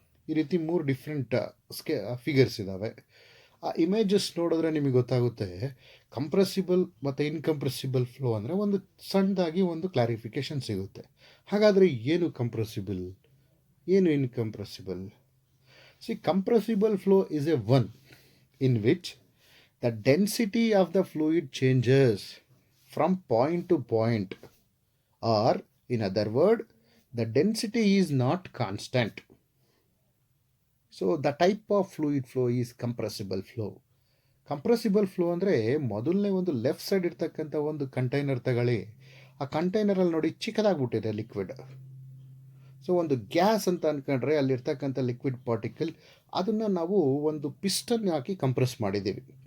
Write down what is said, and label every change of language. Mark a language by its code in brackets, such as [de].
[kn] ಈ ರೀತಿ 3 different figures ಇದ್ದಾವೆ. ಆ ಇಮೇಜಸ್ ನೋಡಿದ್ರೆ ನಿಮಗೆ ಗೊತ್ತಾಗುತ್ತೆ ಕಂಪ್ರೆಸಿಬಲ್ ಮತ್ತು ಇನ್ಕಂಪ್ರೆಸಿಬಲ್ ಫ್ಲೋ ಅಂದರೆ ಒಂದು ಸಣ್ಣದಾಗಿ ಒಂದು ಕ್ಲಾರಿಫಿಕೇಶನ್ ಸಿಗುತ್ತೆ. ಹಾಗಾದರೆ ಏನು ಕಂಪ್ರೆಸಿಬಲ್, ಏನು ಇನ್ಕಂಪ್ರೆಸಿಬಲ್? [en] Compressible flow is a one in which the density of the fluid changes from point to point, or in other word, the density is not constant. So the type of fluid flow is compressible flow. [kn] Compressible flow ಅಂದರೆ ಮೊದಲನೇ ಒಂದು left side ಇರ್ತಕ್ಕಂಥ ಒಂದು container ತಗೊಳ್ಳಿ. ಆ ಕಂಟೈನರಲ್ಲಿ ನೋಡಿ ಚಿಕ್ಕದಾಗ್ಬಿಟ್ಟಿದೆ liquid. So ಒಂದು gas ಅಂತ ಅಂದ್ಕೊಂಡ್ರೆ ಅಲ್ಲಿರ್ತಕ್ಕಂಥ ಲಿಕ್ವಿಡ್ ಪಾರ್ಟಿಕಲ್, ಅದನ್ನು ನಾವು ಒಂದು ಪಿಸ್ಟನ್ ಹಾಕಿ ಕಂಪ್ರೆಸ್ ಮಾಡಿದ್ದೀವಿ.